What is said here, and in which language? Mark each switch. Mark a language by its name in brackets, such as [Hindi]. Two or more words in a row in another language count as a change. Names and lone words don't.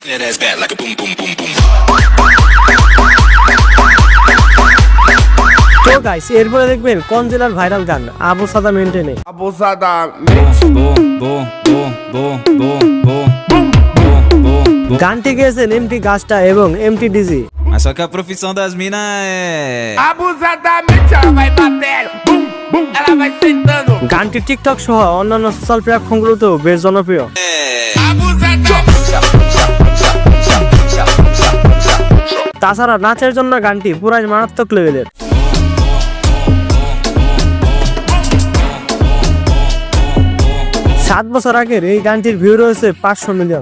[Bangla] তো গাইস, এরপরে দেখবেন কোন জেলার ভাইরাল গান আবু সাদা মেনটেনে। গানটি গেয়েছেন এমটি গাস্টা এবং এমটি ডিজি। [Portuguese] Mas só que a profissão das minas é Abusadamente ela vai batendo, bum, bum, ela vai sentando. [Bangla] গানটি টিকটক সহ অন্যান্য সোশ্যাল প্ল্যাটফর্মগুলোতেও বেশ জনপ্রিয়। তাছাড়া নাচের জন্য গানটি পুরাই মারাত্মক লেভেলের। 7 বছর আগের এই গানটির ভিউ রয়েছে 500 মিলিয়ন।